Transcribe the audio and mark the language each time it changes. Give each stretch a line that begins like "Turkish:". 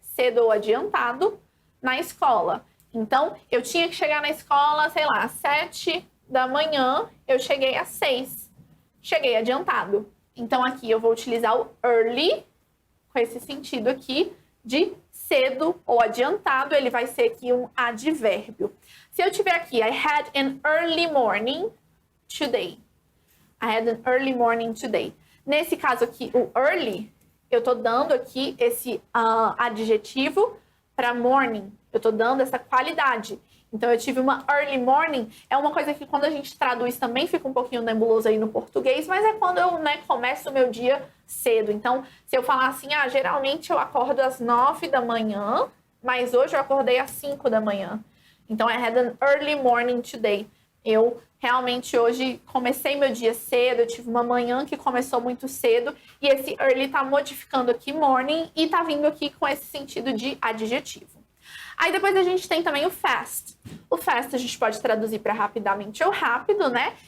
Portuguese: Cedo ou adiantado na escola. Então, eu tinha que chegar na escola, sei lá, às 7 da manhã, eu cheguei às 6. Cheguei adiantado. Então, aqui eu vou utilizar o early, com esse sentido aqui de cedo ou adiantado, ele vai ser aqui um advérbio. Se eu tiver aqui,
English: I had an early morning today. I had an early morning today.
Portuguese: Nesse caso aqui, o early, eu tô dando aqui esse adjetivo para morning. Eu tô dando essa qualidade. Então, eu tive uma early morning. É uma coisa que quando a gente traduz também fica um pouquinho nebuloso aí no português, mas é quando eu, né, começo o meu dia cedo. Então, se eu falar assim, geralmente eu acordo às 9 da manhã, mas hoje eu acordei às 5 da manhã.
English: Então, I had an early morning today.
Portuguese: Eu realmente hoje comecei meu dia cedo, eu tive uma manhã que começou muito cedo, e esse early tá modificando aqui morning e tá vindo aqui com esse sentido de adjetivo. Aí depois a gente tem também o fast. O fast a gente pode traduzir para rapidamente ou rápido, né?